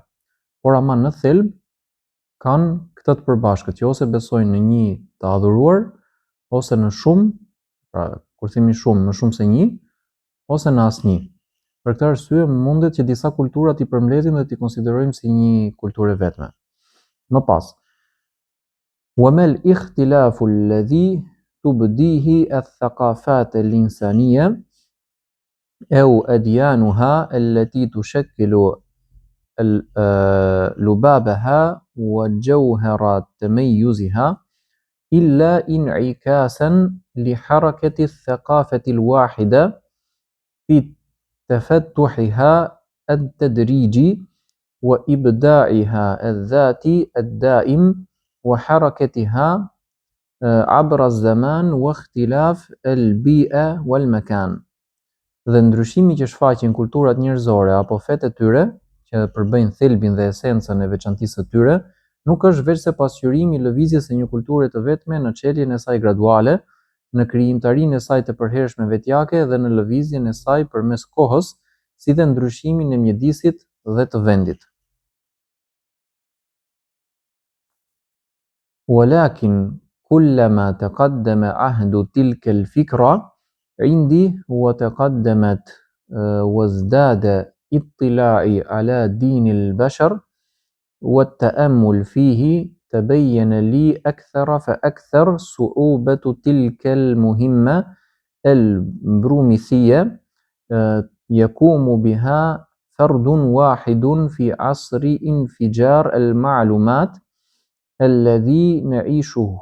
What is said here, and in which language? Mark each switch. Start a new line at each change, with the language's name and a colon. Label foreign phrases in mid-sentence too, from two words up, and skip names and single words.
Albanian: Por ama në thelb kanë këtë të përbashkët që ose besojnë në një të adhuruar, ose në shumë, pra kur themi shumë, më shumë se një, ose në asnjë. Për këtë arsye mundet që disa kultura t'i përmbledhim dhe t'i konsiderojmë si një kulturë e vetme. Më pas,
Arabic: وما الاختلاف الذي تبديه الثقافات الإنسانية أو أديانها التي تشكل لبابها وجوهر تميزها إلا انعكاسا لحركة الثقافة الواحدة في تفتحها التدريجي وإبداعها الذاتي الدائم وحركتها عبر الزمان واختلاف البيئة والمكان.
Albanian: Dhe ndryshimi që shfaqin kulturat njerëzore apo fetë e tyre, që përbëjnë thelbin dhe esencën e veçantisë së tyre, nuk është veçse pasqyrimi i lëvizjes së një kulture të vetme në çeljen e saj graduale, në krijimtarinë e saj të përhershme vetjake dhe në lëvizjen e saj përmes kohës, si dhe ndryshimin e mjedisit dhe të vendit.
Arabic: ولكن كلما تقدم عهد تلك الفكرة عندي وتقدمت وازداد اطلاعي على دين البشر والتأمل فيه تبين لي أكثر فأكثر صعوبة تلك المهمة البروميثية يقوم بها فرد واحد في عصر انفجار المعلومات الذي نعيشه.